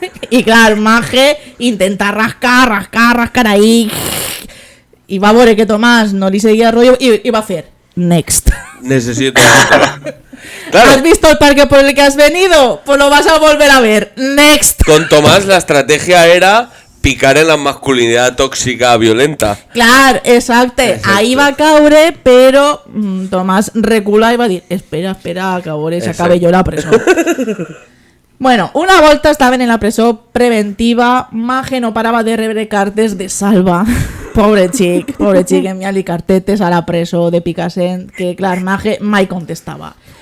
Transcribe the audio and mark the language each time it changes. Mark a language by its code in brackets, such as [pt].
[ca] I clar, Mage intenta rascar ahí, i va veure que Tomàs no li seguia el rollo i va fer next. [es] Necesito claro. ¿Has visto el parque por el que has venido? Pues lo vas a volver a ver. Next. Con Tomàs la estrategia era picar en la masculinidad tóxica violenta. [ca] Clar, exacte. Ahí va caure, però Tomàs recula i va dir, espera, que a veure si acabe jo la presó. Bueno, una volta estaven en la presó preventiva, Mage no parava de rebre cartes de Salva. Pobre xic, enviant-li cartetes a la presó de Picassent, que clar, Mage mai contestava.